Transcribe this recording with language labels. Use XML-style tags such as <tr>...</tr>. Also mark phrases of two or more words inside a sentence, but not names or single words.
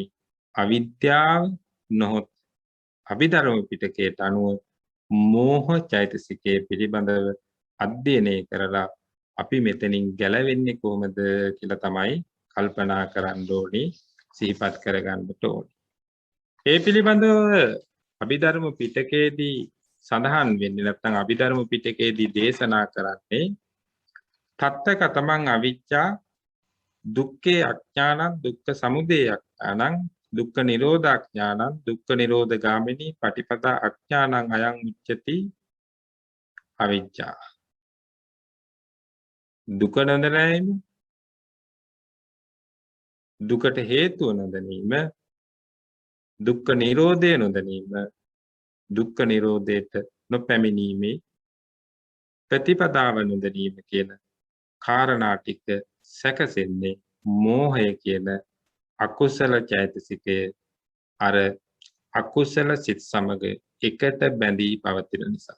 <si>අවිද්‍යාව නොහොත් අභිධර්ම පිටකයට අනුව මෝහ චෛතසිකයේ පිළිබඳව අධ්‍යයනය කරලා අපි මෙතනින් ගැලවෙන්නේ කොහොමද කියලා තමයි කල්පනා කරන්න ඕනි, සිහිපත් කරගන්නට ඕනි. ඒ පිළිබඳව අභිධර්ම පිටකයේදී සඳහන් වෙන්නේ, නැත්නම් අභිධර්ම පිටකයේදී දේශනා කරන්නේ</si> <pi>තත්තකතමං අවිච්ඡා දුක්ඛේ අඥානං දුක්ඛ සමුදය අඥානං දුක්ඛ නිරෝධ අඥානං දුක්ඛ නිරෝධ ගාමිනී පටිපදා අඥානං අයං උච්චති අවිච්ඡා.</pi> <si>දුක නොදැනීම, දුකට හේතුව නොදැනීම, දුක්ඛ නිරෝධය නොදැනීම, දුක්ඛ නිරෝධයට නොපැමිණීමේ ප්‍රතිපදාව නොදැනීම කියන කාරණා ටික සැකසෙන්නේ මෝහය කියන අකුසල චෛතසිකය අර අකුසල සිත් සමග එකට බැඳී පවතින නිසා.</si>